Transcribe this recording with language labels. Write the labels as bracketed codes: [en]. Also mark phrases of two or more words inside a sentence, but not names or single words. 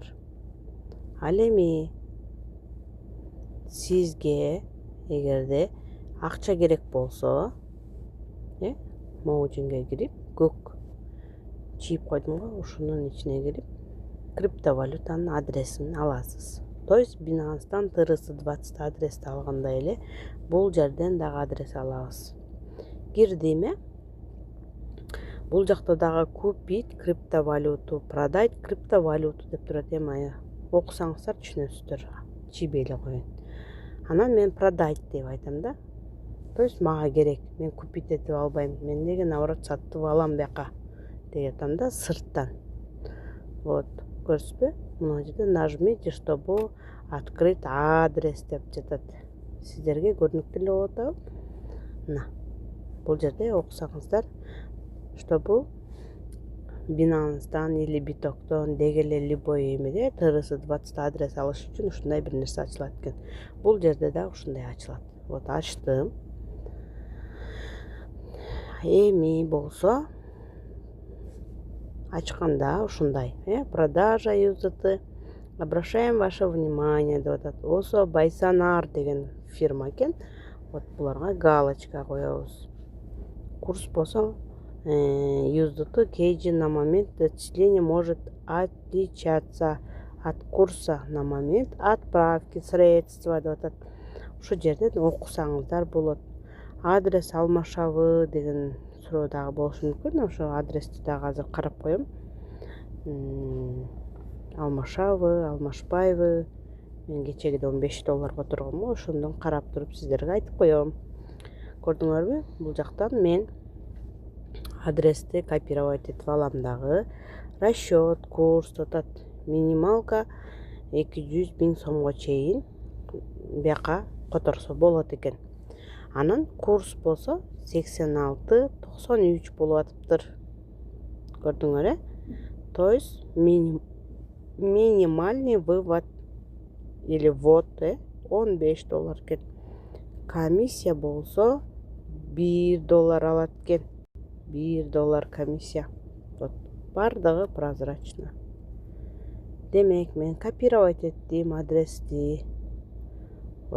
[ky] Ал эми сизге эгерде акча керек болсо, могу жерге кирип, көк чийип койдум го, ушунун ичине кирип, криптовалютанын адресин аласыз. [ru] То есть [ky] Binance'дан TRC20 адрести алгандай эле бул жерден дагы адрес алабыз. Кирдим, бул жакта дагы [ru] купить криптовалюту, продать криптовалюту [ky] деп турат. Окусаңыздар түшүнөсүздөр. Чийбей эле коеюн. Анан мен продать деп айтам да. [ru] То есть [ky] мага керек. Мен купить этип албайм. Мен деги наоборот сатып алам бияка деп атам да, сырттан. Вот. Көрсүзбү? Мына жерде [ru] нажмите, чтобы открыть адрес [ky] деп жатат. Сиздерге көрүнүктүү эле болуп атабы? Мына. Бул жерде окусаңыздар, чтобы Binance'дан или Bitoktон деги эле любой эмеде TRC20 адрес алыш үчүн ушундай бир нерсе ачылат экен. Бул жерде да ушундай ачылат. Вот ачтым. Эми болсо ачканда ушундай, продажа USDT. [ru] Обращаем ваше внимание [ky] деп атат. Осо Байсанар деген фирма экен. Вот буларга галочка коебуз. [ru] Курс болсо USDT кейджи на момент зачисления может отличаться от курса на момент отправки средства [ky] деп атат. Ушу жерден окусаңыздар болот. Адрес алмашабы деген суроо дагы болушу мүмкүн. Ошо адрести дагы азыр карап коем. Алмашабы, алмашпайбы. Мен кечеге $15 которгом го, ошондон карап туруп сиздерге айтып коем. Көрдүңөрбү? Бул жактан мен адрести копировать этип алам дагы. Расчет, курс атат. Минималка 200 000 сомго чейин бияка которсо болот экен. Анан курс болсо 86.93 болуп атыптыр. Көрдүңөр, [ru] То есть минимальный вывод или ввод $15 экен. [ky] Комиссия болсо $1 алат экен. $1 комиссия. Вот бардыгы прозрачно. Демек мен копировать еттим адрести. Вот.